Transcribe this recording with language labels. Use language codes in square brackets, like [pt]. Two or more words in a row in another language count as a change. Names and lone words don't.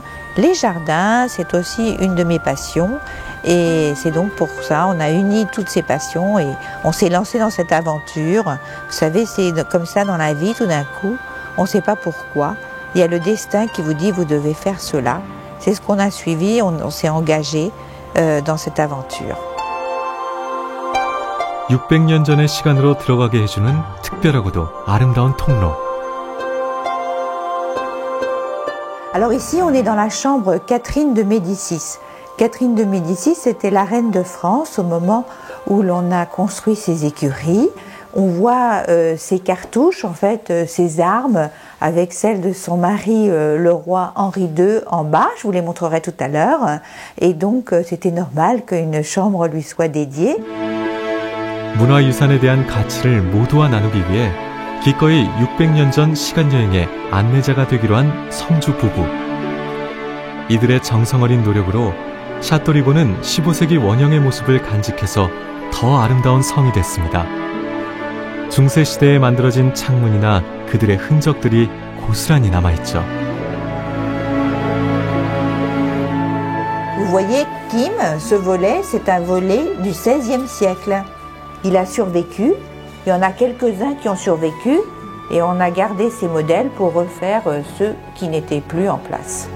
[fr] Les jardins, c'est aussi une de mes passions. Et c'est donc pour ça on a uni toutes ces passions et on s'est lancé dans cette aventure. Vous savez, c'est comme ça dans la vie, tout d'un coup, on ne sait pas pourquoi. Il y a le destin qui vous dit vous devez faire cela. C'est ce qu'on a suivi, on s'est engagé dans cette aventure. [ko] 600년 전의 시간으로 들어가게 해주는 특별하고도 아름다운 통로. [fr] Alors ici, on est dans la chambre Catherine de Médicis. Catherine de Médicis, c'était la reine de France au moment où l'on a construit ses écuries. On voit ses cartouches, en fait, ses armes, avec celles de son mari, le roi Henri II, en bas. Je vous les montrerai tout à l'heure. Et donc, c'était normal qu'une chambre lui soit dédiée. [ko] 문화유산에 대한 가치를 모두와 나누기 위해 기꺼이 600년 전 시간여행의 안내자가 되기로 한 성주 부부. 이들의 정성어린 노력으로 샤토리보는 15세기 원형의 모습을 간직해서 더 아름다운 성이 됐습니다. 중세시대에 만들어진 창문이나 그들의 흔적들이 고스란히 남아있죠. [fr] Vous voyez, Kim, ce volet, c'est un volet du XVIe siècle. Il a survécu, il y en a quelques-uns qui ont survécu, et on a gardé ces modèles pour refaire ceux qui n'étaient plus en place.